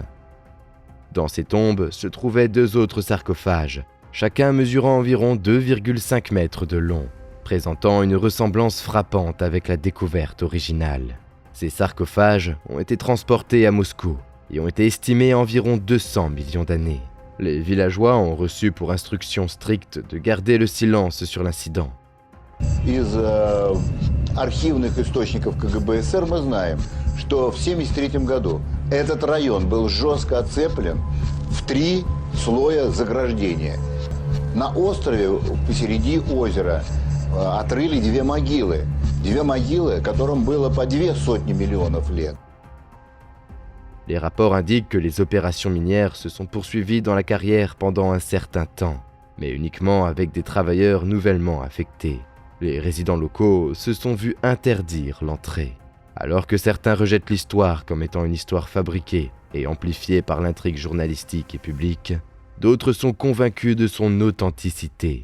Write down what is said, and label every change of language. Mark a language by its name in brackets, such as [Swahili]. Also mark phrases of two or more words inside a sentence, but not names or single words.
[French] Dans ces tombes se trouvaient 2 autres sarcophages, chacun mesurant environ 2,5 mètres de long, présentant une ressemblance frappante avec la découverte originale. Ces sarcophages ont été transportés à Moscou et ont été estimés à environ 200 millions d'années. Les villageois ont reçu pour instruction stricte de garder le silence sur l'incident. [Russian] Из архивных источников КГБ СССР мы знаем, что в 1973 году этот район был жестко оцеплен в 3 слоя заграждения. На острове посереди озера отрыли 2 могилы. 2 могилы, которым было по 200 миллионов лет. [French] Les rapports indiquent que les opérations minières se sont poursuivies dans la carrière pendant un certain temps, mais uniquement avec des travailleurs nouvellement affectés. Les résidents locaux se sont vus interdire l'entrée. Alors que certains rejettent l'histoire comme étant une histoire fabriquée et amplifiée par l'intrigue journalistique et publique, d'autres sont convaincus de son authenticité.